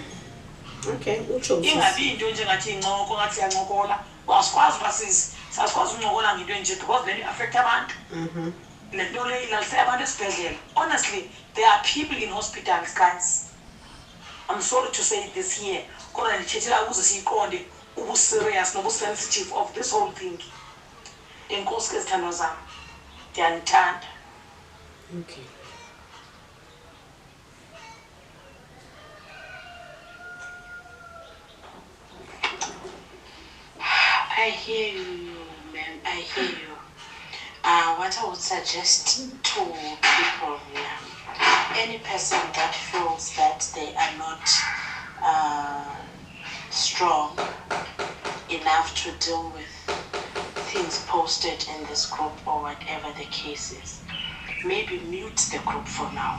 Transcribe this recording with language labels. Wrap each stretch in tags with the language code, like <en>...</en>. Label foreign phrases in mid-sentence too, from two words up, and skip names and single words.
<xh>Okay, utsho ingabi into njengathi incoko ngathi iyancokola asikwazi uba sasikwazi uncokola ngento enje</xh> <en>because then</en> <xh>i-affecta abantu le nto le ilalise abantu esibhedlela</xh> <en>honestly there are people in hospitals guys I'm sorry to say this here</en> <xh>kodwa ndithethela ukuze siyiqonde ubu-serious nobu-sensitive</xh> <en>of this whole thing</en> <xh>enkosi ke zithandwa zam ndiyanithanda</xh> <en>okay. I hear you, ma'am. I hear you. What I would suggest to people here, any person that feels that they are not strong enough to deal with things posted in this group or whatever the case is, maybe mute the group for now.</en>